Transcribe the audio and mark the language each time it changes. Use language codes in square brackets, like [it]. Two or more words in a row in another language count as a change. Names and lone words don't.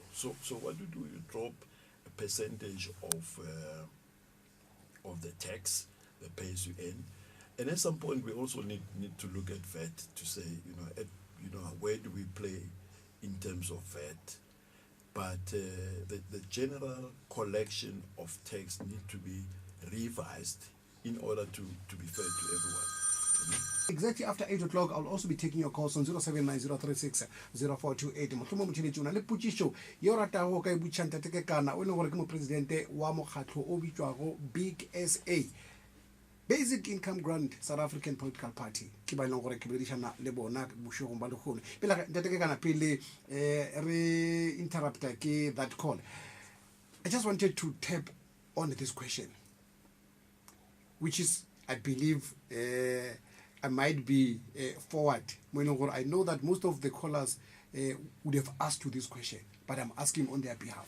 [en] So what you do, you drop a percentage of the tax, the pay as you earn, and at some point we also need to look at VAT to say, where do we play in terms of VAT? But the general collection of tax need to be revised in order to be fair to everyone. Exactly after 8 o'clock, I'll also be taking your calls on 0790360428. [nso] Motlhomo motheletsi o na le potsiso ye o ratago ka e butšhang tate kana o e leng gore ke mopresidente wa mokgatlho o bitswago Big SA, Basic Income Grant South African Political Party. Ke ba leng gore ke boledišana le bona bošegong ba lekgolo. Pele tate kana pele re interrupta ke [en] that call, I just wanted to tap on this question, which is, I believe, I might be forward. I know that most of the callers would have asked you this question, but I'm asking on their behalf.